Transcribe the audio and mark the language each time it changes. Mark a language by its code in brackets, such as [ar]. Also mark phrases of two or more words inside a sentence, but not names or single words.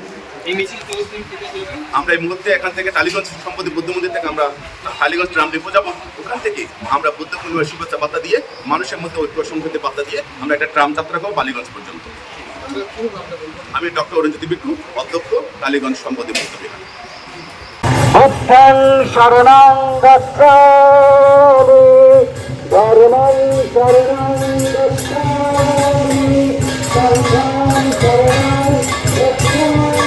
[bn] আমরা এই মুহূর্তে এখান থেকে টালিগঞ্জ সম্পত্তি বুদ্ধ মন্দির থেকে আমরা টালিগঞ্জ ট্রাম ডিপো যাবো। ওখান থেকে আমরা বুদ্ধ পূর্ণিমার শুভেচ্ছা বার্তা দিয়ে, মানুষের মধ্যে ঐক্য সংহতি বার্তা দিয়ে আমরা একটা ট্রাম যাত্রা করবো বালিগঞ্জ পর্যন্ত। আমি ডক্টর অরুণজ্যোতি বিক্রু, অধ্যক্ষ, টালিগঞ্জ সম্পত্তি বুদ্ধ বিহার। [pi] বুদ্ধং শরণং গচ্ছামি ধর্মং শরণং গচ্ছামি সংঘং শরণং গচ্ছামি।